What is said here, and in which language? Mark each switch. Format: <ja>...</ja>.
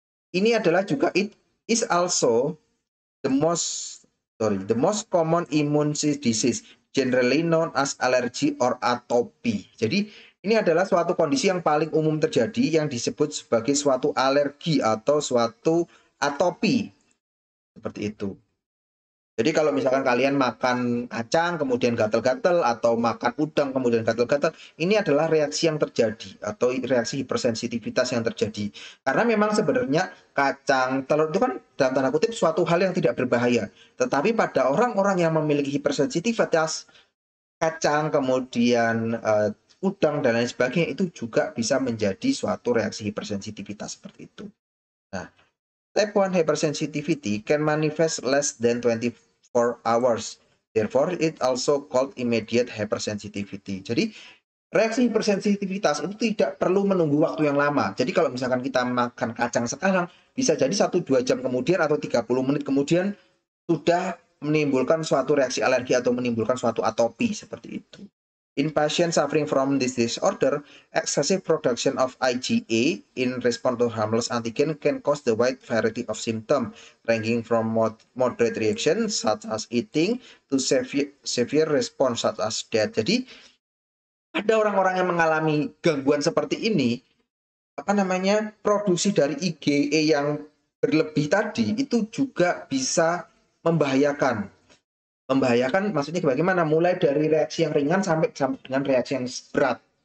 <id>Ini adalah juga</id> <en>it is also the most The most common immune disease generally known as allergy or atopy.</en> <id>Jadi ini adalah suatu kondisi yang paling umum terjadi yang disebut sebagai suatu alergi atau suatu atopi. Seperti itu. Jadi kalau misalkan kalian makan kacang kemudian gatal-gatal atau makan udang kemudian gatal-gatal, ini adalah reaksi yang terjadi atau reaksi hipersensitivitas yang terjadi. Karena memang sebenarnya kacang, telur itu kan dalam tanda kutip suatu hal yang tidak berbahaya. Tetapi pada orang-orang yang memiliki hipersensitivitas, kacang kemudian udang dan lain sebagainya itu juga bisa menjadi suatu reaksi hipersensitivitas seperti itu.</id> <en>Nah, type 1 hypersensitivity can manifest less than 24 hours. Therefore, it also called immediate hypersensitivity.</en> <id>Jadi, reaksi hipersensitivitas itu tidak perlu menunggu waktu yang lama. Jadi, kalau misalkan kita makan kacang sekarang, bisa jadi 1-2 jam kemudian atau 30 menit kemudian sudah menimbulkan suatu reaksi alergi atau menimbulkan suatu atopi seperti itu.</id> <en>In patients suffering from this disorder, excessive production of IgA in response to harmless antigen can cause the wide variety of symptoms, ranging from moderate reaction such as eating to severe response such as death.</en> <id>Jadi ada orang-orang yang mengalami gangguan seperti ini, produksi dari IgA yang berlebih tadi itu juga bisa membahayakan. Membahayakan maksudnya bagaimana? Mulai dari reaksi yang ringan sampai dengan reaksi yang berat.</id>